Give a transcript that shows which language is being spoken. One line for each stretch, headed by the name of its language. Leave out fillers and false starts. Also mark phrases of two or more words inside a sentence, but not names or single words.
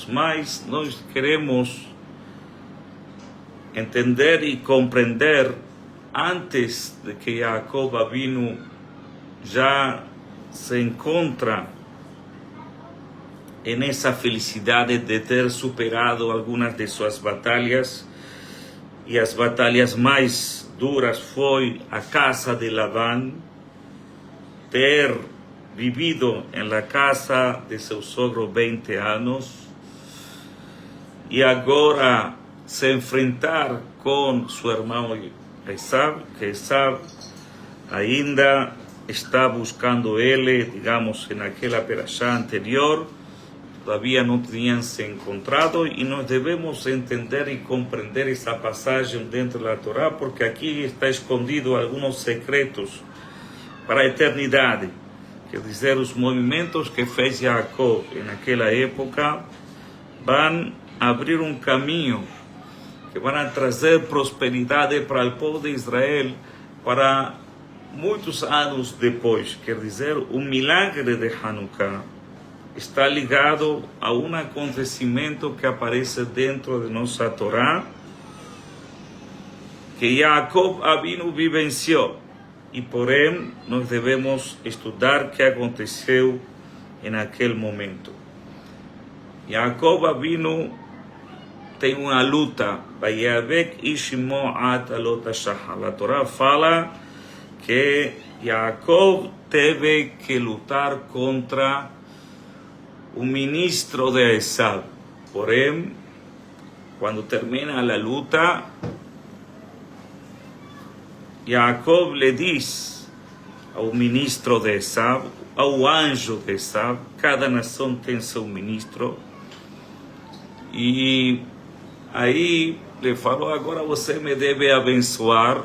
Portuguese: Mas nós queremos entender e compreender, antes de que Jacob Avinu já se encontra
Spanish: en esa felicidad
Portuguese: de ter superado algunas de
Spanish: sus batallas, y las batallas más duras fue a casa de Labán,
Portuguese: ter vivido
Spanish: en la casa de su sogro 20 años, y ahora se enfrentar con su hermano Esaú, que Esaú
Portuguese: ainda está
Spanish: buscando él, digamos, en aquella perashá anterior, todavía no tenían se encontrado, y nos debemos entender y comprender esa pasaje dentro de la Torá, porque aquí está escondido algunos secretos
Portuguese: para a eternidade. Quer dizer, os movimentos que fez Jacob naquela época vão abrir um caminho que vão trazer prosperidade para o povo de Israel para muitos anos depois. Quer dizer, o milagre de Hanukkah está ligado a um acontecimento que aparece dentro de nossa Torá, que Jacob Avinu vivenciou. E porém, nós devemos estudar o que aconteceu naquele momento. Jacob Avinu tem uma luta.
Hebrew: ויאבק איש עמו עד עלות השחר.
Portuguese: A Torá fala que Jacob teve que lutar contra o ministro de Esaú. Porém, quando termina a luta, Jacob le diz ao ministro de Esaú, ao anjo de Esaú, cada nação tem seu ministro, e aí le falou: agora você me deve abençoar.